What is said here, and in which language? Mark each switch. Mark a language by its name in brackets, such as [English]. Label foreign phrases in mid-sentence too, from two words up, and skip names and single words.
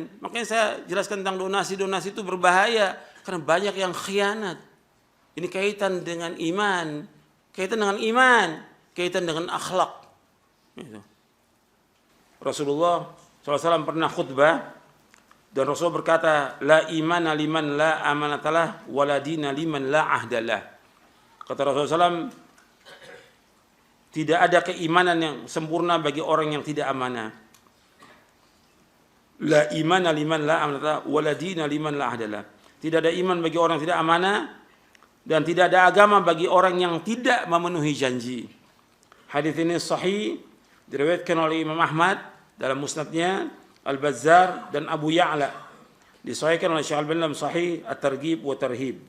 [Indonesian] Makanya saya jelaskan tentang donasi-donasi itu berbahaya. Karena banyak yang khianat. Ini kaitan dengan iman. Kaitan dengan akhlak. Gitu. Rasulullah SAW pernah khutbah. Dan Rasul berkata, [Arabic] لا إيمان لمن لا أمانة له، ولا دين لمن لا عهد له. [Indonesian] Kata Rasulullah SAW, tidak ada keimanan yang sempurna bagi orang yang tidak amanah. [Arabic] لا إيمان لمن لا أمانة له، ولا دين لمن لا عهد له. [Indonesian] Tidak ada iman bagi orang yang tidak amanah, dan tidak ada agama bagi orang yang tidak memenuhi janji. Hadis ini sahih, diriwayatkan oleh Imam Ahmad dalam musnadnya, Al-Bazzar dan Abu Ya'la. Disahihkan oleh Syekh Al-Albani dalam Sahih At-Targhib wa Tarhib.